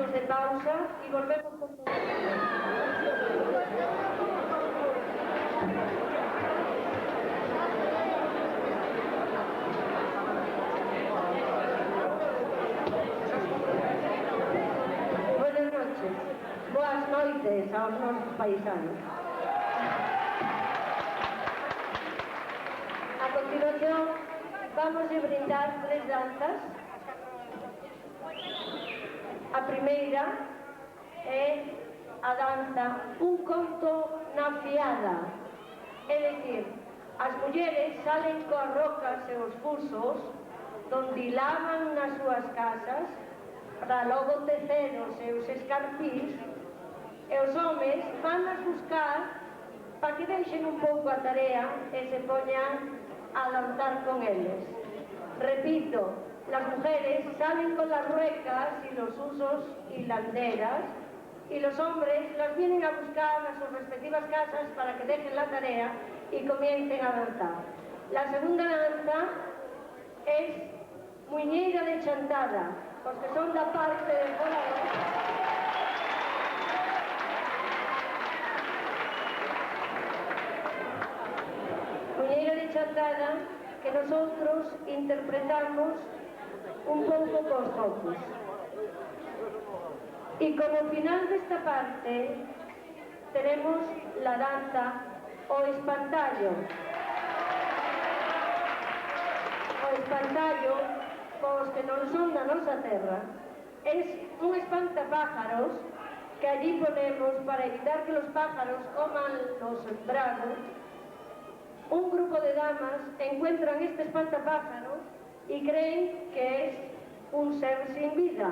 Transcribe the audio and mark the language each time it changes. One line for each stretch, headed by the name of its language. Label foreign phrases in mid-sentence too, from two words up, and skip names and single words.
Spanish: pausa y volvemos con todo. Buenas noches.
Galician: Boas noites aos nosos paisanos. A continuación, vamos a brindar 3 danzas. A primeira é a danza Un conto na fiada. É dicir, as mulleres salen coas rocas e os fusos donde lavan nas súas casas para logo tecer os seus escarpís e os homes van a buscar para que deixen un pouco a tarea e se poñan a danzar con eles.
Spanish: Repito, las mujeres salen con las ruecas y los usos hilanderas y los hombres las vienen a buscar a sus respectivas casas para que dejen la tarea y comiencen a danzar. La segunda danza es Muñeira de Chantada,
Galician: os que son da parte de fora.
Spanish: Muñeira de Chantada que nosotros interpretamos
Galician: un pouco cos focos.
Spanish: Y como final desta parte tenemos la danza O Espantallo.
Galician: O espantallo, cos que non son da nosa terra,
Spanish: es un espantapájaros que allí ponemos para evitar que los pájaros coman los sembrados. Un grupo de damas encuentran este espantapájaros y creen que es un ser sin vida.